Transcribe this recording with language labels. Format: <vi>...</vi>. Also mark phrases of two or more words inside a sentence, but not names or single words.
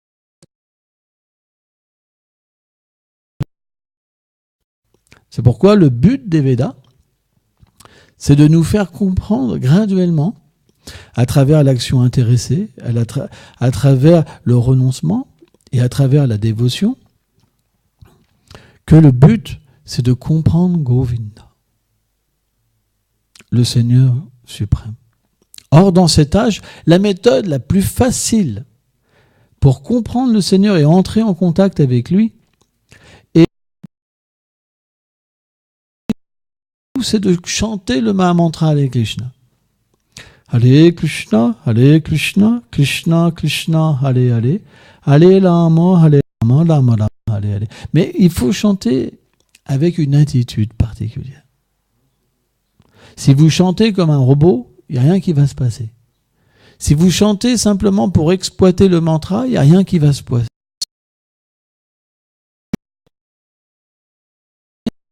<fr>C'est pourquoi le but des Védas, c'est de nous faire comprendre graduellement, à travers l'action intéressée, à travers le renoncement et à travers la dévotion, que le but, c'est de comprendre Govinda, le Seigneur suprême. Or, dans cet âge, la méthode la plus facile pour comprendre le Seigneur et entrer en contact avec lui, c'est de chanter le Mahamantra Hare Krishna.</fr> <sa>हरे कृष्ण कृष्ण कृष्ण हरे हरे हरे राम राम राम हरे हरे, Hare Rama, Rama Rama, Hare Hare.</sa> <fr>Mais il faut chanter avec une attitude particulière. Si vous chantez comme un robot, il n'y a rien qui va se passer. Si vous chantez simplement pour exploiter le mantra, il n'y a rien qui va se passer.</fr>